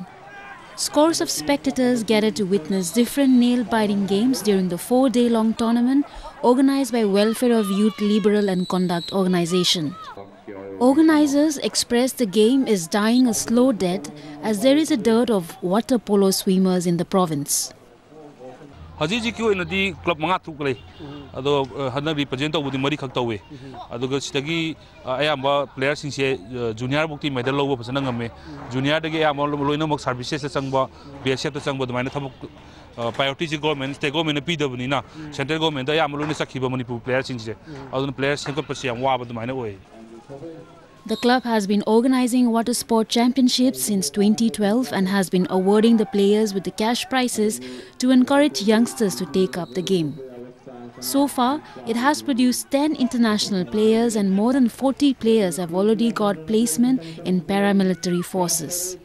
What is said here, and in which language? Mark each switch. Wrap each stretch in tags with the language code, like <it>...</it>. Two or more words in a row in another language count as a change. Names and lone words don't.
<en>Scores of spectators gathered to witness different nail-biting games during the 4-day-long tournament organized by Welfare of Youth Liberal and Conduct organization. Organizers expressed the game is dying a slow death as there is a dearth of water polo swimmers in the province.</en> <mni>Haji ki oinadi club manga tukle ado hadna represent tawudi mari khak tawe aduga sitagi ayamba players singse junior bukti medal lobo phasana ngame junior dagi ayamba loina mak services se changba bsf ta changba dumaina thabuk priority ji government</mni> <en>state government</en> <mni>pidabni na</mni> <en>central government</en> <mni>da ayamba loina sakhiba manipur players singse aduna players semka pasi yam waba dumaina oi.</mni> <en>The club has been organizing water sport championships since 2012 and has been awarding the players with the cash prizes to encourage youngsters to take up the game. So far, it has produced 10 international players and more than 40 players have already got placement in paramilitary forces.</en>